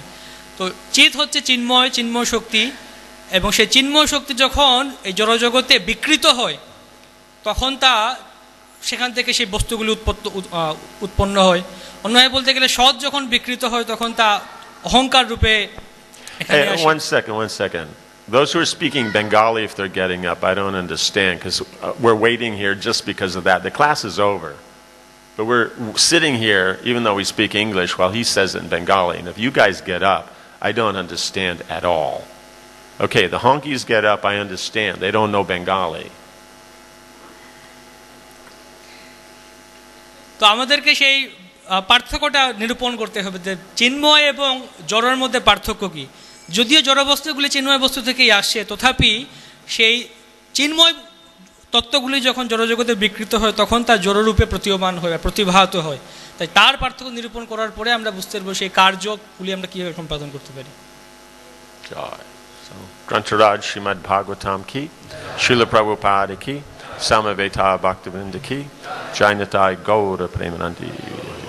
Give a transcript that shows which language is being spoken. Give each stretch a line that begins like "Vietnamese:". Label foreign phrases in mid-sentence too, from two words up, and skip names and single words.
Bangla: তো চিত হচ্ছে চিন্ময় শক্তি, এবং সেই চিন্ময় শক্তি যখন এই জড়জগতে বিকৃত হয় তখন তা সেখান থেকে সেই বস্তুগুলি উৎপন্ন হয়। অন্যভাবে বলতে গেলে সৎ যখন বিকৃত হয় তখন তা অহংকার রূপে এখানে আসে।
English: One second. Those who are speaking Bengali, if they're getting up, I don't understand, because we're waiting here just because of that. The class is over. But we're sitting here, even though we speak English, while he says it in Bengali. And if you guys get up, I don't understand at all. Okay, the honkies get up, I understand. They don't know Bengali.
Bangla: তো আমাদেরকে সেই পার্থক্যটা নিরূপণ করতে হবে যে চিন্ময় এবং জড়ের মধ্যে পার্থক্য কী। যদিও জড়বস্তুগুলি চিন্ময় বস্তু থেকেই আসছে, তথাপি সেই চিন্ময় তত্ত্বগুলি যখন জড়জগতে বিকৃত হয় তখন তার জড়রূপে প্রতীয়মান হয় বা প্রতিভাত হয়। তাই তার পার্থক্য নিরূপণ করার পরে আমরা বুঝতে পারবো সেই কার্যগুলি আমরা কীভাবে সম্পাদন করতে পারি।
English: Jai. So, Grantharaj Srimad Bhagavatam ki, Srila Prabhupada ki, Samaveta Bhaktivinoda ki, Jainatai Gaura Premanandi.